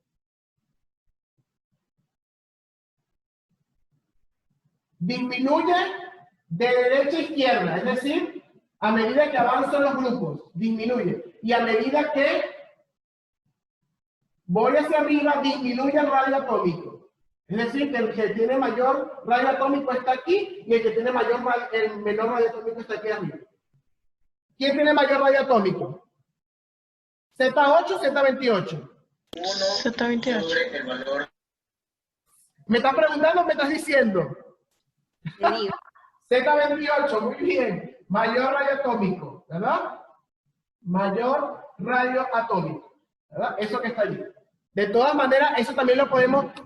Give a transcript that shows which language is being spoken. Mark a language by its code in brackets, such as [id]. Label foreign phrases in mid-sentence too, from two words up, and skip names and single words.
[es] Disminuye de derecha a izquierda, es decir, a medida que avanzan los grupos, disminuye. Y a medida que voy hacia arriba, disminuye el radio atómico. Es decir, que el que tiene mayor radio atómico está aquí y el que tiene el menor radio atómico está aquí arriba. ¿Quién tiene mayor radio atómico? Z8 o Z28. Z28. ¿Me estás preguntando o me estás diciendo? Z28, muy bien. Mayor radio atómico, ¿verdad? Mayor radio atómico, ¿verdad? Eso que está allí. De todas maneras, eso también lo podemos,